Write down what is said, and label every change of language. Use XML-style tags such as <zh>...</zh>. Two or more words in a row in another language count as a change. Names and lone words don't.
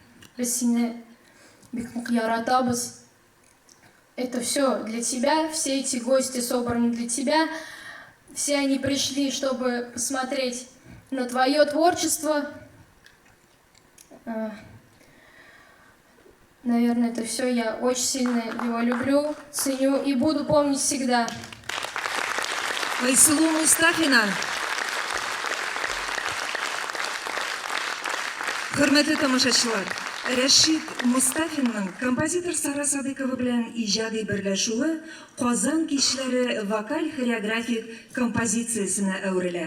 <ru>Это все для тебя, все эти гости собраны для тебя, все они пришли, чтобы посмотреть на твое творчество. Наверное, это все. Я очень сильно его люблю, ценю и буду помнить всегда. Айсылу Мустафина.</ru> <tt>Hürmetli тамашачылар, Рәшит Мустафинның композитор Сара Садыкова белән иҗади берләшүе Казан кичләре вокаль-хореографик композициясенә әверелә.</tt>